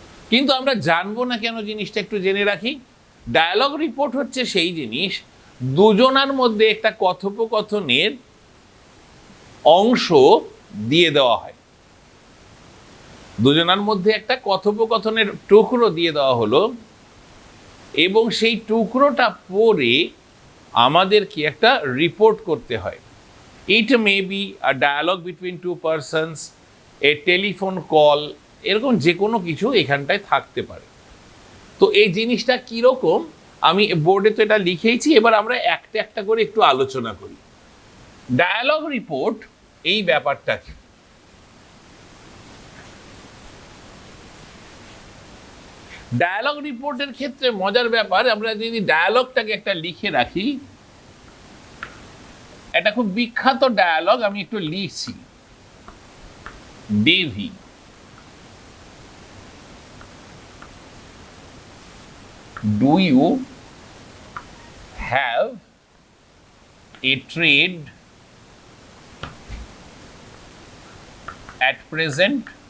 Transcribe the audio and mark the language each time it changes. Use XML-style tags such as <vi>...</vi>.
<bn>কিন্তু আমরা জানবো না কেন জিনিসটা একটু জেনে রাখি। ডায়ালগ রিপোর্ট হচ্ছে সেই জিনিস, দুজনার মধ্যে একটা কথোপকথনের অংশ দিয়ে দেওয়া হয়। দুজনার মধ্যে একটা কথোপকথনের টুকরো দিয়ে দেওয়া হলো, এবং সেই টুকরোটা পড়ে আমাদেরকে একটা রিপোর্ট করতে হয়।</bn> <en>It may be a dialogue between two persons, a telephone call,</en> <bn>এরকম যে কোনো কিছু এখানটায় থাকতে পারে। তো এই জিনিসটা কীরকম আমি বোর্ডে তো এটা লিখেইছি, এবার আমরা একটা একটা করে একটু আলোচনা করি। ডায়ালগ রিপোর্ট এই ব্যাপারটা কি? ডায়ালগ রিপোর্টের ক্ষেত্রে মজার ব্যাপার, আমরা যদি ডায়ালগটাকে একটা লিখে রাখি, এটা খুব বিখ্যাত ডায়ালগ, আমি একটু লিখছি।</bn> <en>Davy, do you have a trade at present?</en>